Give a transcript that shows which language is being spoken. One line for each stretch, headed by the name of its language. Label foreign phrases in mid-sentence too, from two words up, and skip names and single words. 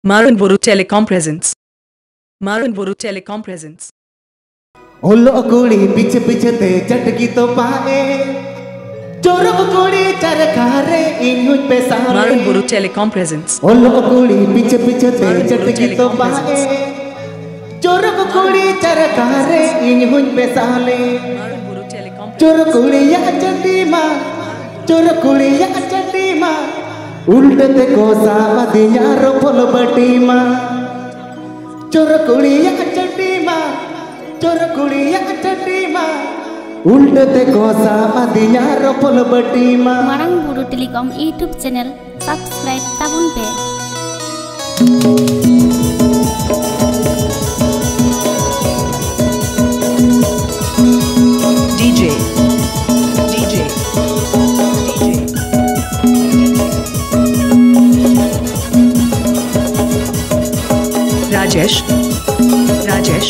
English: Maranburu Telecom presents. Maranburu Telecom presents.
Santali: ओलो कुड़ी पीछे पीछे ते चटकी तो पाए चोरो कुड़ी चरकारे इन्हुं पे सारे
English: Maranburu Telecom presents.
Santali: ओलो कुड़ी पीछे पीछे ते चटकी तो पाए चोरो कुड़ी चरकारे इन्हुं पे साले
English: Maranburu Telecom
Santali: चोरो कुड़ी या चंडी माँ चोरो कुड़ी या चंडी माँ उल्टे ते कोसा मदिया रोपल बटी माँ चोरो कुड़ी या चंडी माँ चोर कुड़िया चटी माँ उल्टे ते कोसा मदिया रोपल बटी माँ Marangburu Telecom
English: YouTube channel subscribe
Santali: tabun pe DJ Rajesh